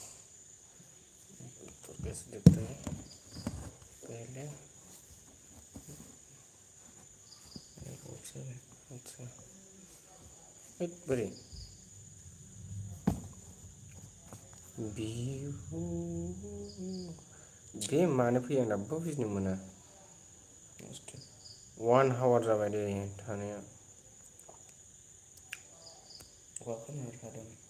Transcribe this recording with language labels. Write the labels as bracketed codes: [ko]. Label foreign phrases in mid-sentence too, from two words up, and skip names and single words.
[hi] तो कैसे देखते हैं पहले अच्छा एक बड़ी बिहु [brx] बे मानो फैया दाबो बुजिनो मोना 1 आवर जाबाय दे थानाया अखाखौनो थादों